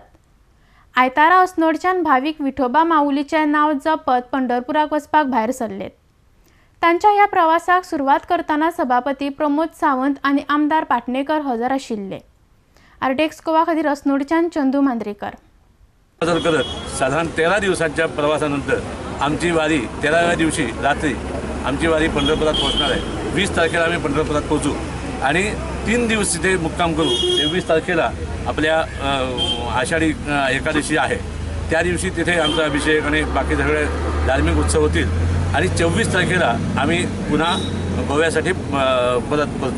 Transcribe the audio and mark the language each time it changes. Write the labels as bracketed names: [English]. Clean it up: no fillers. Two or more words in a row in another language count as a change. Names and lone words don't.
[Konkani] आयतारा अस्नोडच्यान भाविक विठोबा माऊलीचें नांव जपत पंढरपुराक वचपाक भायर सरलेत। तांच्या ह्या प्रवासाक सुरवात करतना सभापती प्रमोद सावंत आनी आमदार पाटणेकर हजर आशिल्ले। आरटीएक्स गोवा खातीर अस्नोडच्यान चंदू मांद्रेकर। [Marathi] साधारण 13 दिवसांच्या प्रवासानंतर आमची वारी 13व्या दिवशी रात्री आमची वारी पंढरपुरात पोहोचणार आहे। 20 तारखेला आम्ही पंढरपुरात पोहोचू आणि 3 दिवस तिथे मुक्काम करू। 23 तारखेला आपल्या आषाढी एकादशी आहे, त्या दिवशी तिथे आमचा अभिषेक आणि बाकी सगळे धार्मिक उत्सव होतील आणि 24 तारखेला आम्ही पुन्हा गोव्यासाठी परत पडतो।